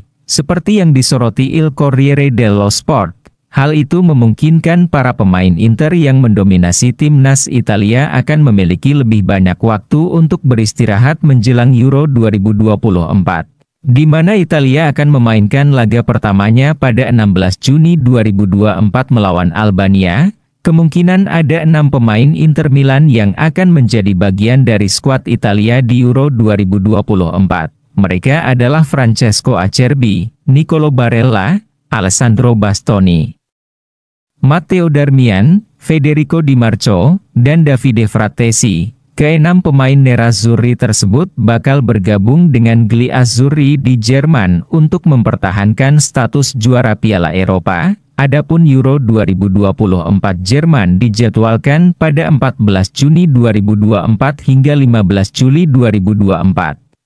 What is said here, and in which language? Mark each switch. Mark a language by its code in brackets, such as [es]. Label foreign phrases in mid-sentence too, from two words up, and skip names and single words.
[id] Seperti yang disoroti Il Corriere dello Sport, hal itu memungkinkan para pemain Inter yang mendominasi timnas Italia akan memiliki lebih banyak waktu untuk beristirahat menjelang Euro 2024, di mana Italia akan memainkan laga pertamanya pada 16 Juni 2024 melawan Albania. Kemungkinan ada 6 pemain Inter Milan yang akan menjadi bagian dari skuad Italia di Euro 2024. Mereka adalah Francesco Acerbi, Nicolo Barella, Alessandro Bastoni. Matteo Darmian, Federico Di Marco, dan Davide Frattesi. Keenam pemain Nerazzurri tersebut bakal bergabung dengan Gli Azzurri di Jerman untuk mempertahankan status juara Piala Eropa. Adapun Euro 2024 Jerman dijadwalkan pada 14 Juni 2024 hingga 15 Juli 2024.